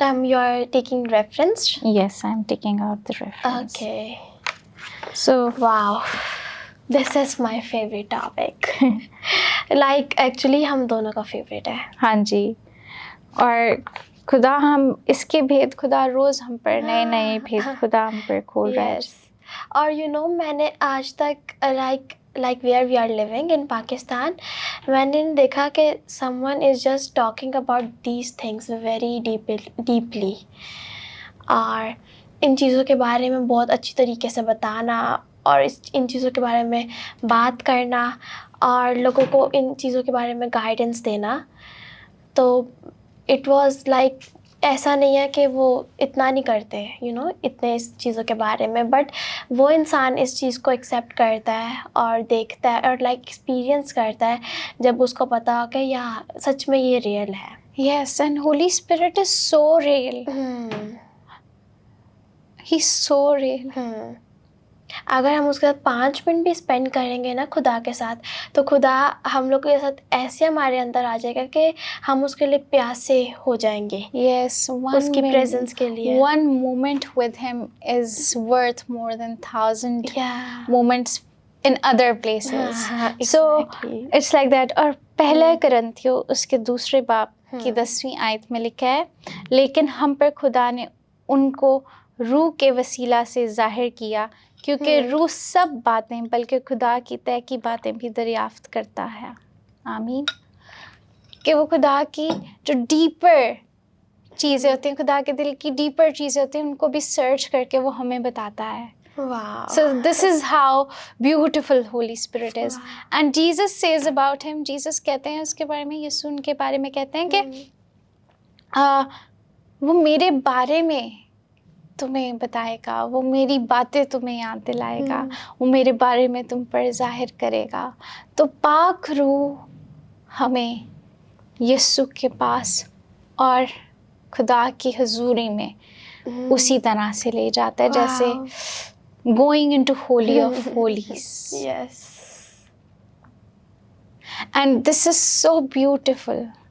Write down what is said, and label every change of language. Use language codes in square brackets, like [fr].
[en] You are taking reference? Yes, I'm taking out the reference. Okay. So Wow. This is my favorite topic. Like actually [ur] ہم دونوں کا favourite ہے. ہاں جی، اور خدا ہم اس کے بھید خدا روز ہم پر نئے نئے بھید خدا ہم پر کھول رہا ہے. [en] Yes. [ur] اور میں نے آج تک [en] like where we are living in Pakistan, [ur] میں نے دیکھا کہ [en] someone is just talking about these things very deeply. [ur] اور ان چیزوں کے بارے میں بہت اچھی طریقے سے بتانا اور ان چیزوں کے بارے میں بات کرنا اور لوگوں کو ان چیزوں کے بارے میں گائیڈنس دینا. تو [en] it was like [ur] ایسا نہیں ہے کہ وہ اتنا نہیں کرتے اتنے اس چیزوں کے بارے میں، بٹ وہ انسان اس چیز کو ایکسیپٹ کرتا ہے اور دیکھتا ہے اور لائک ایکسپیرئنس کرتا ہے جب اس کو پتا ہو کہ یا سچ میں یہ ریئل ہے. [en] Yes, and Holy Spirit is so real. He's so real. [ur] اگر ہم اس کے ساتھ 5 منٹ بھی اسپینڈ کریں گے نا خدا کے ساتھ، تو خدا ہم لوگ کے ساتھ ایسے ہمارے اندر آ جائے گا کہ ہم اس کے لیے پیاسے ہو جائیں گے. [en] Yes, [ur] اس کی پریزنس کے لیے. [en] One moment with him is worth more than 1,000 moments in other places. So it's like that. [ur] اور پہلا کرنتھیو اس کے 2 باب کی 10ویں آیت میں لکھا ہے، لیکن ہم پر خدا نے ان کو روح کے وسیلہ سے ظاہر کیا، کیونکہ روح سب باتیں بلکہ خدا کی طے کی باتیں بھی دریافت کرتا ہے. آمین. کہ وہ خدا کی جو ڈیپر چیزیں ہوتی ہیں، خدا کے دل کی ڈیپر چیزیں ہوتی ہیں، ان کو بھی سرچ کر کے وہ ہمیں بتاتا ہے. [en] Wow. So this is how beautiful Holy Spirit is. And Jesus says about him, [ur] Jesus کہتے ہیں اس کے بارے میں، یسوع ان کے بارے میں کہتے ہیں کہ وہ میرے بارے میں تمہیں بتائے گا، وہ میری باتیں تمہیں یاد دلائے گا، وہ میرے بارے میں تم پر ظاہر کرے گا. تو پاک روح ہمیں یسوع کے پاس اور خدا کی حضوری میں اسی طرح سے لے جاتا ہے جیسے [en] going into holy of holies. Yes. And this is so beautiful.